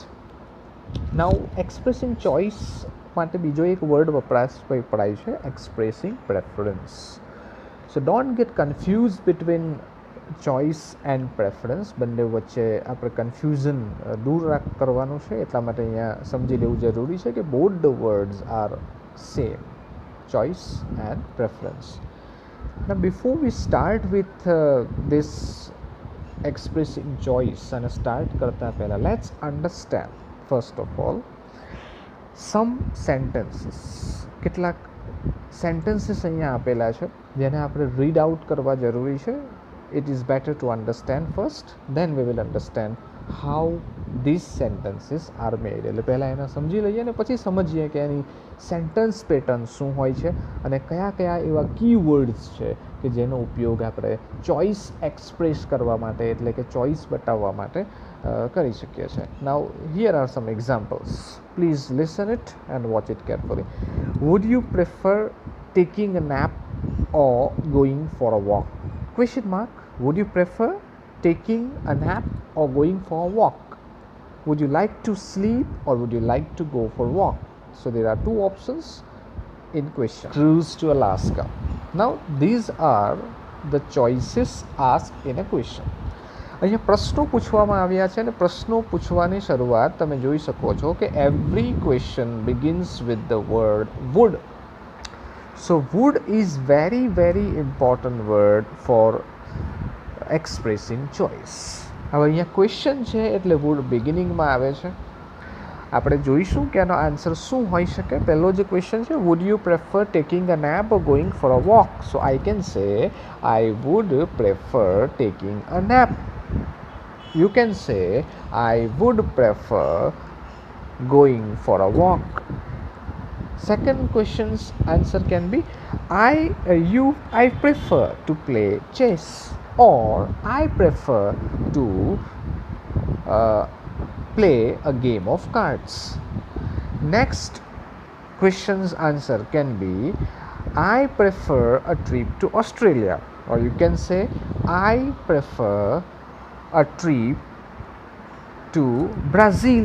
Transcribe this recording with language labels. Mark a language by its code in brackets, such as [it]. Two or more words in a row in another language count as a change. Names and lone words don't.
[gu] નાઉ [en] expressing choice [gu] માટે બીજો એક વર્ડ વપરાશ પડાય છે, [en] expressing preference. So don't get confuse between choice and preference. [gu] બંને વચ્ચે આપણે કન્ફ્યુઝન દૂર કરવાનું છે, એટલા માટે અહીંયા સમજી લેવું જરૂરી છે કે [en] both the words are same, choice and preference. Now before we start with this expressing choice [gu] અને સ્ટાર્ટ કરતા પહેલાં [en] let's understand first of all some sentences. [gu] કેટલાક સેન્ટેન્સીસ અહીંયા આપેલા છે જેને આપણે [en] read out [gu] કરવા જરૂરી છે. [en] It is better to understand first, then we will understand how these sentences are made. [gu] એટલે પહેલાં એને સમજી લઈએ અને પછી સમજીએ કે એની સેન્ટન્સ પેટર્ન શું હોય છે અને કયા કયા એવા [en] key words [gu] છે કે જેનો ઉપયોગ આપણે [en] choice express [gu] કરવા માટે, એટલે કે ચોઇસ બતાવવા માટે કરી શકીએ છીએ. [en] Now here are some examples. Please listen it and watch it carefully. Would you prefer taking a nap or going for a walk? Question mark. Would you prefer taking a nap or going for a walk? Would you like to sleep or would you like to go for a walk? So there are two options in question. Cruise to Alaska. Now these are the choices asked in a question. [gu] અહીંયા પ્રશ્નો પૂછવામાં આવ્યા છે અને પ્રશ્નો પૂછવાની શરૂઆત તમે જોઈ શકો છો કે [en] every question begins with the word would. So would is very very important word for expressing choice. [gu] હવે અહીંયા ક્વેશ્ચન છે એટલે વુડ બિગિનિંગમાં આવે છે. આપણે જોઈશું કે આનો આન્સર શું હોઈ શકે. પહેલો જે ક્વેશ્ચન છે, [en] Would you prefer taking a nap or going for a walk? So I can say I would prefer taking a nap. You can say I would prefer going for a walk. Second question's answer can be I prefer to play chess or I prefer to play a game of cards. Next question's answer can be I prefer a trip to Australia, or you can say I prefer a trip to Brazil.